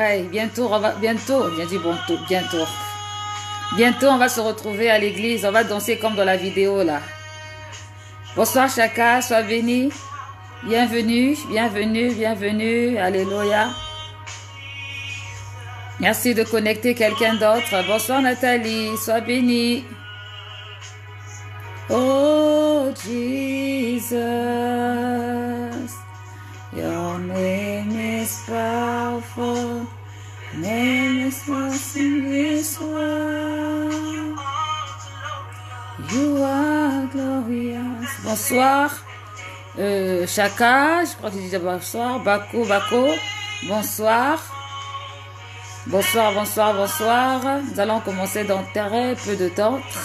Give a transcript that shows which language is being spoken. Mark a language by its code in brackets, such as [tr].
[fr] Bientôt, bientôt on va se retrouver à l'église, on va danser comme dans la vidéo là. Bonsoir Chaka, sois béni. Bienvenue, bienvenue, bienvenue. Alléluia. Merci de connecter quelqu'un d'autre. Bonsoir Nathalie, sois bénie. [en] Oh Jesus, your name is powerful. Name is lost in this world. You are glorious. [fr] Bonsoir Chaka, je crois que tu dis bonsoir. Bako, bonsoir. Bonsoir. Nous allons commencer dans très peu de temps.